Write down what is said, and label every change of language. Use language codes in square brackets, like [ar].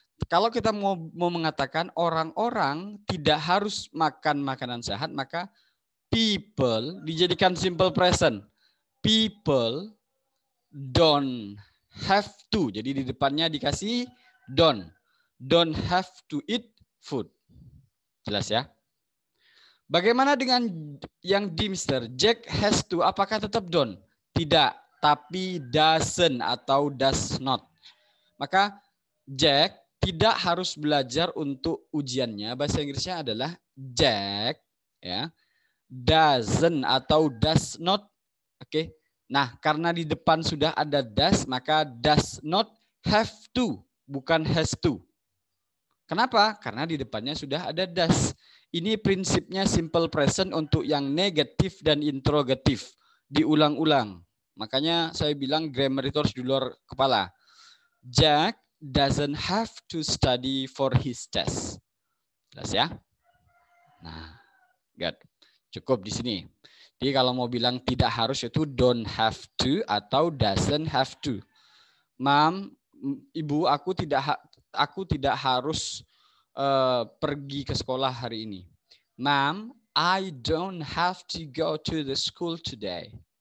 [id] Kalau kita mau mengatakan orang-orang tidak harus makan makanan sehat, maka people dijadikan simple present. [en] People don't have to. [id] Jadi di depannya dikasih don't. [en] Don't have to eat food. [id] Jelas ya? Bagaimana dengan yang D, Mister? Jack has to. Apakah tetap don't? Tidak. Tapi doesn't atau does not. Maka Jack tidak harus belajar untuk ujiannya. Bahasa Inggrisnya adalah Jack ya. Doesn't atau does not. Oke. Nah, karena di depan sudah ada does, maka does not have to, bukan has to. Kenapa? Karena di depannya sudah ada does. Ini prinsipnya simple present untuk yang negatif dan interrogatif. Diulang-ulang. Makanya saya bilang grammar itu harus di luar kepala. [en] Jack doesn't have to study for his test. [id] Jelas ya? Nah, good. Cukup di sini. Jadi kalau mau bilang tidak harus itu don't have to atau doesn't have to. Mom, ibu, aku tidak harus pergi ke sekolah hari ini. [en] Mom, I don't have to go to the school today.